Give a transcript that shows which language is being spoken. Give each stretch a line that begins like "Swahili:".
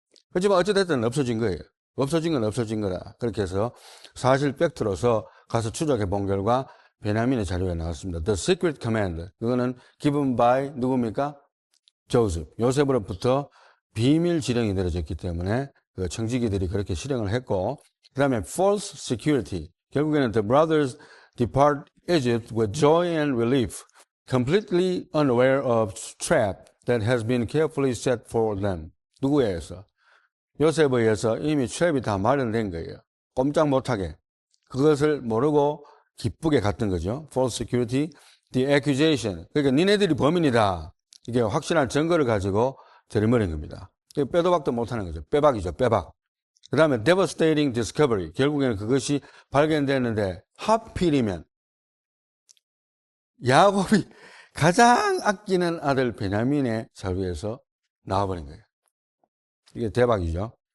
Korean: 그렇지만 어찌됐든 없어진 거예요. 없어진 건 없어진 거다. 그렇게 해서 사실 팩트로서 가서 추적해 본 결과 베냐민의 자료가 나왔습니다.
English: The secret command.
Korean: 그거는
English: given by
Korean: 누굽니까? 조셉. 요셉으로부터 비밀 지령이 내려졌기 때문에 그 청지기들이 그렇게 실행을 했고, 그 다음에
English: false security.
Korean: 결국에는
English: the brothers depart Egypt with joy and relief, completely unaware of trap that has been carefully set for them.
Korean: 누구에 의해서? 요셉에 의해서 이미 트랩이 다 마련된 거예요. 꼼짝 못하게. 그것을 모르고 기쁘게 갔던 거죠.
English: false security, the accusation.
Korean: 그러니까 니네들이 범인이다. 이게 확실한 증거를 가지고 들이밀은 겁니다. 빼도 박도 못하는 거죠. 빼박이죠. 빼박. 그 다음에
English: devastating discovery.
Korean: 결국에는 그것이 발견됐는데 하필이면 야곱이 가장 아끼는 아들 베냐민의 자루에서 나와버린 거예요. 이게 대박이죠.